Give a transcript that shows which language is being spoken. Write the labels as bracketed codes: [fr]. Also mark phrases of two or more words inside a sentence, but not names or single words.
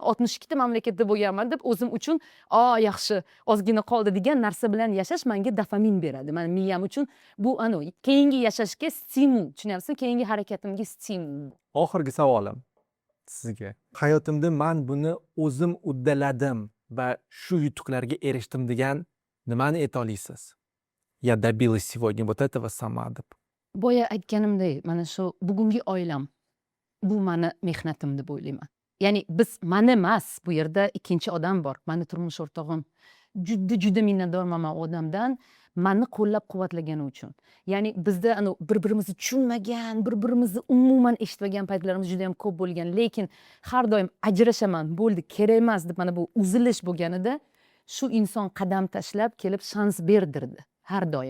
[uz] 62 ta mamlakatda bo'lganman deb o'zim uchun yaxshi ozgina qoldi degan narsa bilan yashash menga dopamin beradi. Mani miyam uchun bu keyingi yashashga stimul, tushunyapsizmi? Keyingi harakatimga stimul. Oxirgi savolim sizga. Hayotimda men buni o'zim uddaladim va shu yutuqlarga erishdim degan nimani ayta olasiz? [ru] Я добилась сегодня вот этого сама deb. [uz] Boya aytganimdek, mana shu bugungi oilam bu mani mehnatim deb o'ylayman. Ya'ni mani emas, bu yerda ikkinchi odam bor. Mani turmush o'rtog'im. Juda minnatdorman men u odamdan, mani qo'llab-quvvatlagani uchun. Ya'ni bizda bir-birimizni tushunmagan, bir-birimizni umuman eshitmagan paytlarimiz juda ham ko'p bo'lgan, lekin har doim ajrashaman, bo'ldi, kerak emas deb mana bu uzilish bo'lganida shu inson qadam tashlab kelib shans berdirdi har doim.